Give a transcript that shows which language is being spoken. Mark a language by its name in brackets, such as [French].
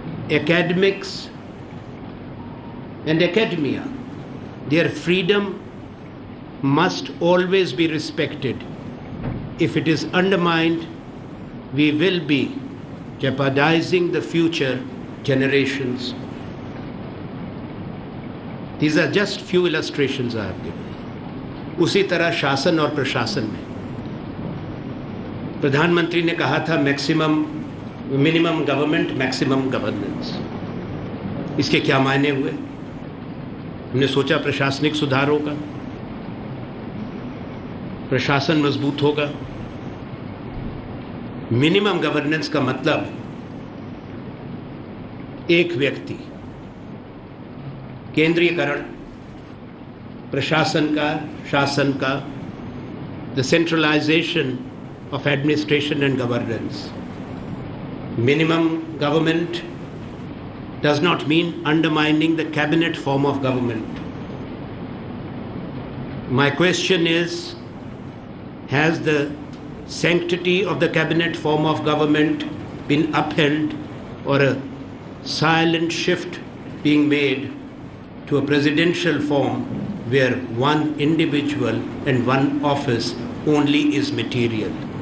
[English] Academics and academia, their freedom must always be respected. If it is undermined, we will be jeopardizing the future generations. These are just few illustrations I have given. [Hindi] उसी तरह शासन और प्रशासन में प्रधानमंत्री ने कहा था मिनिमम गवर्नमेंट मैक्सिमम गवर्नेंस। इसके क्या मायने हुए? हमने सोचा प्रशासनिक सुधार होगा, प्रशासन मजबूत होगा। मिनिमम गवर्नेंस का मतलब एक व्यक्ति, केंद्रीयकरण प्रशासन का, शासन का, [English] The centralisation of administration and governance. Minimum government does not mean undermining the cabinet form of government. My question is, has the sanctity of the cabinet form of government been upheld, or a silent shift being made to a presidential form where one individual and one office only is material?